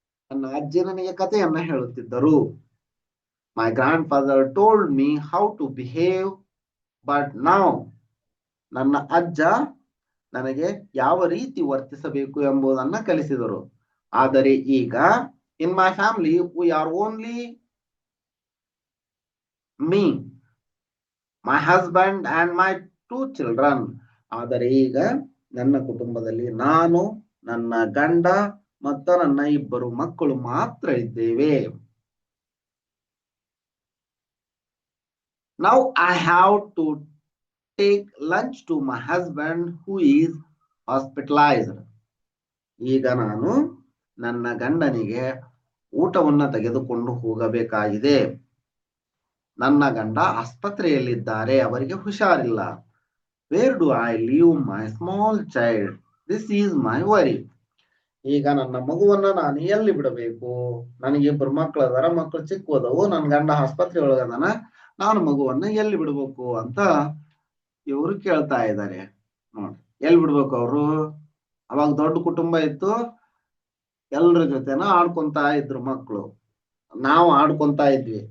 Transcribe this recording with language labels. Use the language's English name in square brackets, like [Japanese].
[Kannada] ನನ್ನ ಅಜ್ಜಿ ನನಗೆ ಕಥೆಯನ್ನ ಹೇಳುತ್ತಿದ್ದರು. [English] My grandfather told me how to behave, but now [Kannada] ನನ್ನ ಅಜ್ಜ ನನಗೆ ಯಾವ ರೀತಿ ವರ್ತಿಸಬೇಕು ಎಂಬುದನ್ನ ಕಲಿಸಿದರು. ಆದರೆ ಈಗ [English] in my family we are only me, my husband and my 2 children. [Kannada] ಆದರೆ ಈಗ ನನ್ನ ಕುಟುಂಬದಲ್ಲಿ ನಾನು, ನನ್ನ ಗಂಡ ಮತ್ತು ನನ್ನ 2 ಮಕ್ಕಳು ಮಾತ್ರ ಇದ್ದೇವೆ. [English] Now I have to take lunch to my husband who is hospitalized. [Kannada] ಈಗ ನಾನು ನನ್ನ ಗಂಡನಿಗೆ ಊಟವನ್ನ ತೆಗೆದುಕೊಂಡು ಹೋಗಬೇಕಾಗಿದೆ. ನನ್ನ ಗಂಡ ಆಸ್ಪತ್ರೆಯಲ್ಲಿದ್ದಾರೆ, ಅವರಿಗೆ ಹುಷಾರಿಲ್ಲ. [English] Where do I leave my small child? This is my worry. [Kannada] ಈಗ ನನ್ನ ಮಗುವನ್ನ ನಾನು ಎಲ್ಲಿ ಬಿಡಬೇಕು? ನನಗೆ 2 ಮಕ್ಕಳು ಅದಾರ, ಮಕ್ಕಳು ಚಿಕ್ಕವದವು, ನನ್ನ ಗಂಡ ಆಸ್ಪತ್ರೆ ಒಳಗದಾನ, ನಾನು ಮಗುವನ್ನ ಎಲ್ಲಿ ಬಿಡಬೇಕು ಅಂತ ಇವರು ಕೇಳ್ತಾ ಇದ್ದಾರೆ. ನೋಡಿ, ಎಲ್ಲಿ ಬಿಡ್ಬೇಕು ಅವರು? ಅವಾಗ ದೊಡ್ಡ ಕುಟುಂಬ ಇತ್ತು, ಎಲ್ರ ಜೊತೆನ ಆಡ್ಕೊಂತ ಇದ್ರು ಮಕ್ಕಳು, ನಾವು ಆಡ್ಕೊಂತ ಇದ್ವಿ.